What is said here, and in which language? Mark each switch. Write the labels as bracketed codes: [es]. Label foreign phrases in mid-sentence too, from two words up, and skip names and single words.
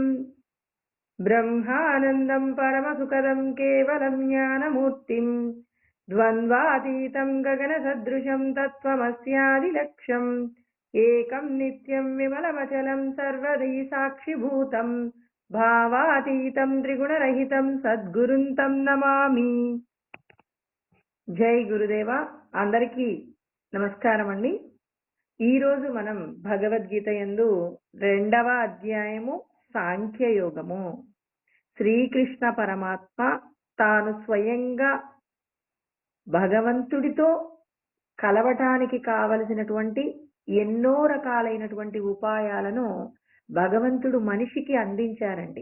[sa] ब्रह्मानन्दं परमसुखदं केवलं ज्ञानमूर्तिं द्वन्द्वातीतं गगनसदृशं तत्त्वमस्यादिलक्ष्यम् एकं नित्यं विमलमचलं सर्वदी साक्षिभूतम् భావాతీతం త్రిగుణరహితం సద్గురుంతం నమామి. [te] జై గురుదేవ. అందరికీ నమస్కారం అండి. ఈరోజు మనం భగవద్గీత యందు 2వ అధ్యాయము సాంఖ్యయోగము. శ్రీకృష్ణ పరమాత్మ తాను స్వయంగా భగవంతుడితో కలవటానికి కావలసినటువంటి ఎన్నో రకాలైనటువంటి ఉపాయాలను భగవంతుడు మనిషికి అందించారండి.